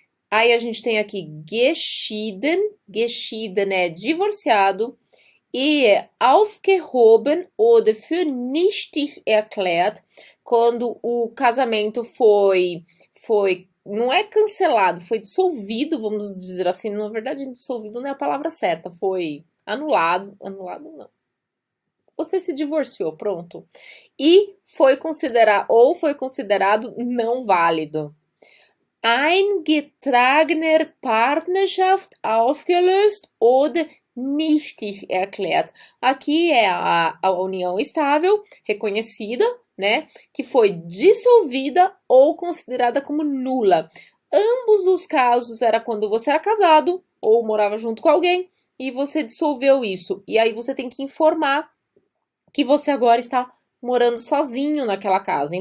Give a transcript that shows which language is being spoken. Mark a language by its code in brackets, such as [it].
[pt] Aí a gente tem aqui geschieden, geschieden é divorciado, e [de] aufgehoben oder für nichtig erklärt, [pt] quando o casamento foi não é cancelado, foi dissolvido, vamos dizer assim, na verdade dissolvido não é a palavra certa, foi anulado não. Você se divorciou, pronto. E foi considerado não válido. [de] Eingetragener Partnerschaft aufgelöst oder nichtig erklärt. [pt] Aqui é a união estável, reconhecida, né? Que foi dissolvida ou considerada como nula. Ambos os casos era quando você era casado ou morava junto com alguém e você dissolveu isso. E aí você tem que informar que você agora está morando sozinho naquela casa.